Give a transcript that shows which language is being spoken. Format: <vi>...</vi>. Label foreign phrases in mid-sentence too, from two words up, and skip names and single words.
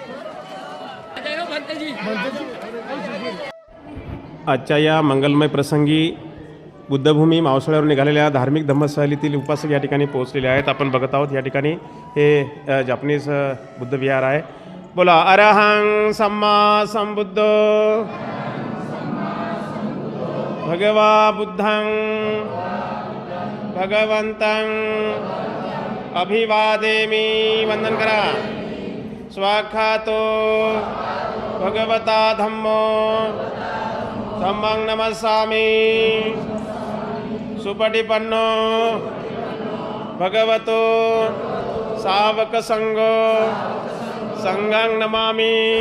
<mr>आजच्या या मंगलमय प्रसंगी बुद्धभूमी मावसाळ्यावर निघालेल्या धार्मिक धम्म सहलीतील उपासक या ठिकाणी पोहोचलेले आहेत. आपण बघत आहोत. या ठिकाणी हे जापनीज बुद्ध विहार आहे.</mr> <pi>बोला अरहं सम्मा संबुद्ध भगवा बुद्धं भगवंतं अभिवादेमि.</pi> <mr>वंदन करा.</mr> <pi>स्वाखातो भगवता धम्मो धम्मं नमस्सामि. सुपटिपन्नो भगवतो सावक संघो संघं नमामि.</pi>